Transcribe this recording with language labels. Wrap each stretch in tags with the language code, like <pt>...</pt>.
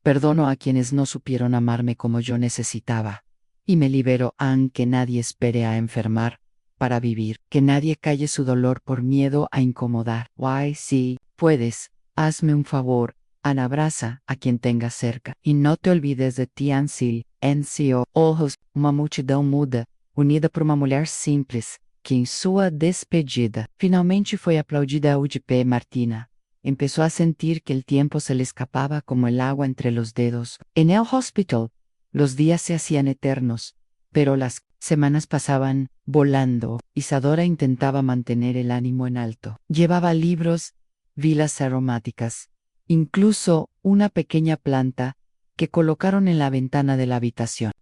<es>Perdono a quienes no supieron amarme como yo necesitaba. Y me libero aunque nadie espere a enfermar para vivir. Que nadie calle su dolor por miedo a incomodar. Si puedes, hazme un favor. Abraza a quien tengas cerca. Y no te olvides de ti, NCO. Ojos,</es> <pt>uma multidão muda, unida por uma mulher simples, que em sua despedida finalmente foi aplaudida de pé.</pt> <es>Martina empezó a sentir que el tiempo se le escapaba como el agua entre los dedos. En el hospital, los días se hacían eternos, pero las semanas pasaban volando. Isadora intentaba mantener el ánimo en alto. Llevaba libros, velas aromáticas, incluso una pequeña planta que colocaron en la ventana de la habitación.</es>